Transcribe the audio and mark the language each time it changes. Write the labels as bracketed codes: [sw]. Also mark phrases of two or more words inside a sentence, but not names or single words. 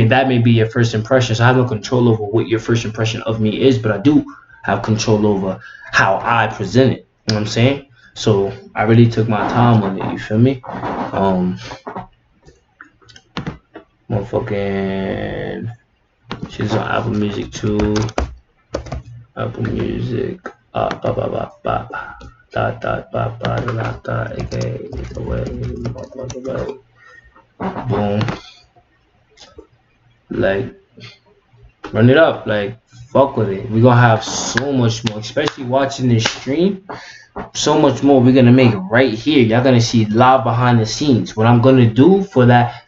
[en] That may be your first impression. So I have no control over what your first impression of me is, but I do have control over how I present it. You know what I'm saying? So I really took my time on it, you feel me? Motherfucking she's on Apple Music too. Apple Music. Ba ba ba ba. Dot dot ba ba dot dot. Okay, away. Boom. Like, run it up. Like, fuck with it. We're gonna have so much more, especially watching this stream. So much more we're gonna make right here. Y'all gonna see live behind the scenes what I'm gonna do for that.